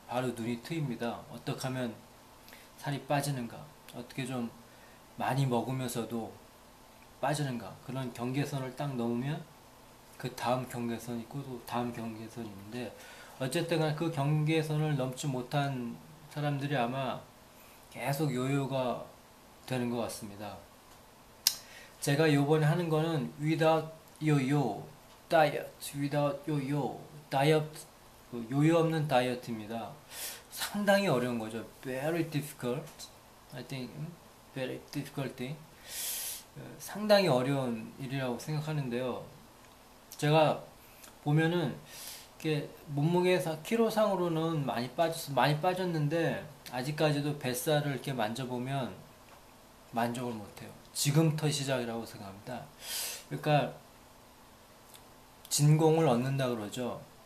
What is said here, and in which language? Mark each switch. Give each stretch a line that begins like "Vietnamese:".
Korean: 바로 눈이 트입니다. 어떻게 하면 살이 빠지는가, 어떻게 좀 많이 먹으면서도 빠지는가, 그런 경계선을 딱 넘으면 그 다음 경계선이 있고 또 다음 경계선이 있는데, 어쨌든 간에 그 경계선을 넘지 못한 사람들이 아마 계속 요요가 되는 것 같습니다. 제가 요번에 하는 거는
English: without yo-yo diet, without yo-yo diet,
Korean: 요요 없는 다이어트입니다. 상당히 어려운 거죠.
English: Very difficult, I think, very difficult thing.
Korean: 상당히 어려운 일이라고 생각하는데요. 제가 보면은 이렇게 몸무게 키로상으로는 많이 빠졌는데 아직까지도 뱃살을 이렇게 만져보면 만족을 못해요. 지금부터 시작이라고 생각합니다. 그러니까 진공을 얻는다 그러죠.